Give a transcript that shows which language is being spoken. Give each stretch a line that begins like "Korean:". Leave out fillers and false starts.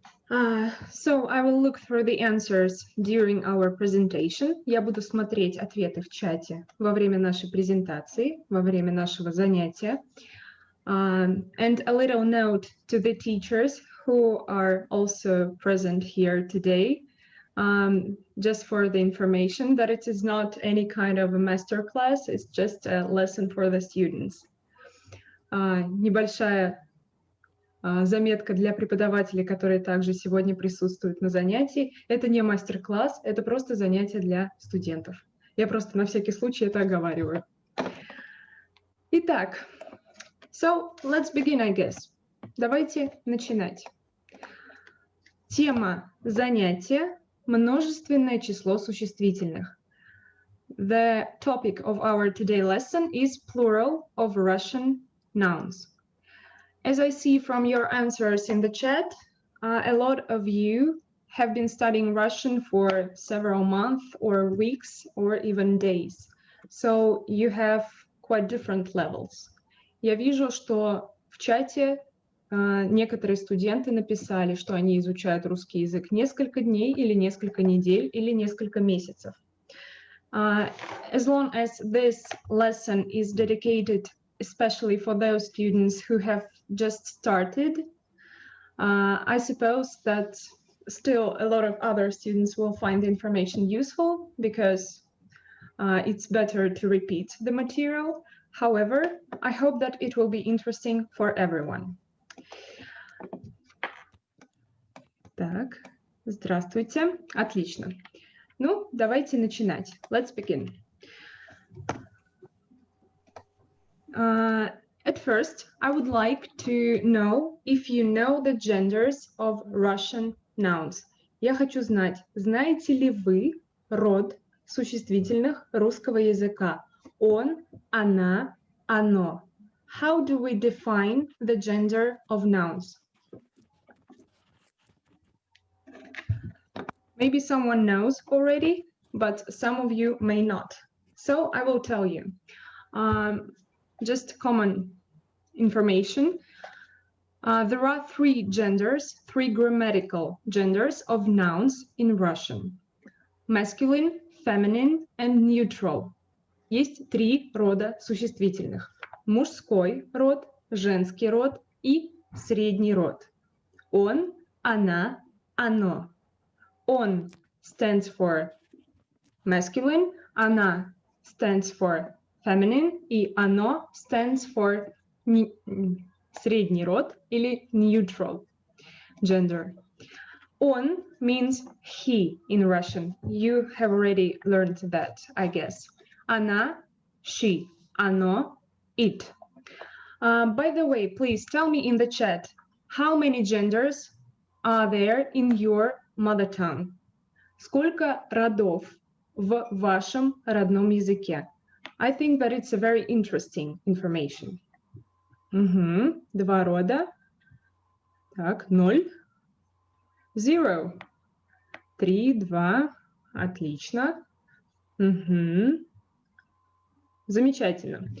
English: So I will look through the answers during our presentation.
Russian: Я буду смотреть ответы в чате во время нашей презентации, во время нашего занятия.
English: And a little note to the teachers who are also present here today, just for the information that it is not any kind of a master class, it's just a lesson for the students.
Russian: Небольшая заметка для преподавателей, которые также сегодня присутствуют на занятии. Это не мастер-класс, это просто занятие для студентов. Я просто на всякий случай это оговариваю. Итак,
English: so let's begin, I guess.
Russian: Давайте начинать. Тема занятия – множественное число существительных.
English: The topic of our today lesson is plural of Russian nouns. As I see from your answers in the chat, a lot of you have been studying Russian for several months or weeks or even days. So you have quite different levels.
Russian: Я вижу, что в чате некоторые студенты написали, что они изучают русский язык несколько дней или несколько недель или несколько месяцев.
English: As long as this lesson is dedicated especially for those students who have just started, I suppose that still a lot of other students will find the information useful because it's better to repeat the material. However, I hope that it will be interesting for everyone.
Russian: Так, здравствуйте. Отлично. Ну, давайте начинать.
English: Let's begin. At first, I would like to know if you know the genders of Russian nouns.
Russian: Я хочу знать, знаете ли вы род существительных русского языка? Он, она, оно.
English: How do we define the gender of nouns? Maybe someone knows already, but some of you may not. So I will tell you. Just common information. There are 3 genders, 3 grammatical genders of nouns in Russian. Masculine, feminine, and neutral.
Russian: Есть 3 рода существительных. Мужской род, женский род и средний род. Он, она, оно. Он
English: stands for masculine, она stands for feminine, и оно stands for
Russian: средний род или
English: neutral gender. Он means he in Russian. You have already learned that, I guess. Она, she. Оно, it. By the way, please tell me in the chat, how many genders are there in your mother tongue?
Russian: Сколько родов в вашем родном языке?
English: I think that it's a very interesting information.
Russian: Угу. 2 рода. Так, 0. 0. 3, 2. Отлично. Угу. Замечательно.